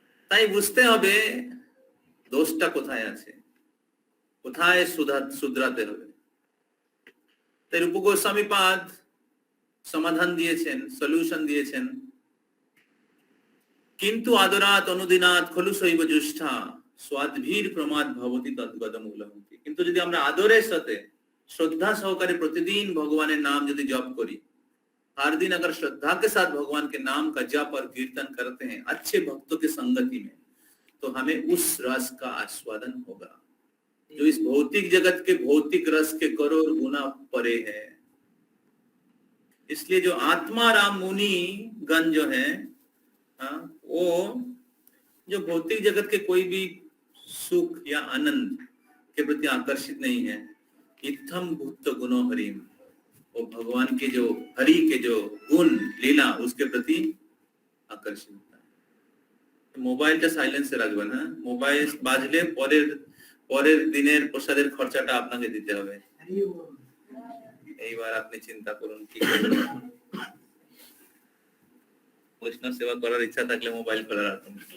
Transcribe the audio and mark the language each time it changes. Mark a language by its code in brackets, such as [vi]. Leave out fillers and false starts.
[bn] তাই বুঝতে হবে দোষটা কোথায় আছে, কোথায় শুধরাতে হবে। তাই রূপ গোস্বামী পাদ সমাধান দিয়েছেন, সলিউশন দিয়েছেন। [sa] কিন্তু আদরাত অনুদিনাত খলু শৈব জ্যেষ্ঠা স্বাদভীর প্রমাদ ভবতি তদ্গতম উলহন্তি। [bn] কিন্তু যদি আমরা আদরের সাথে [hi] श्रद्धा सहकारे प्रतिदिन भगवान नाम यदि जप करी, हर दिन अगर श्रद्धा के साथ भगवान के नाम का जप और कीर्तन करते हैं अच्छे भक्तों की संगति में, तो हमें उस रस का आस्वादन होगा जो इस भौतिक जगत के भौतिक रस के करोड़ गुना परे है। इसलिए जो आत्मा राम मुनि गण जो है, वो जो भौतिक जगत के कोई भी सुख या आनंद के प्रति आकर्षित नहीं है, [sa] इत्थम भूत गुणो हरिम, [hi] वो भगवान के जो हरि के जो गुण लीला उसके प्रति आकर्षित होता है। [bn] মোবাইলটা সাইলেন্সে রাখবেন, হ্যাঁ? মোবাইল বাজলে পরের দিনের প্রসাদের খরচাটা আপনাকে দিতে হবে। এইবার আপনি চিন্তা করুন কি করবেন। বৈষ্ণব সেবা করার ইচ্ছা থাকলে মোবাইল খোলা রাখুন।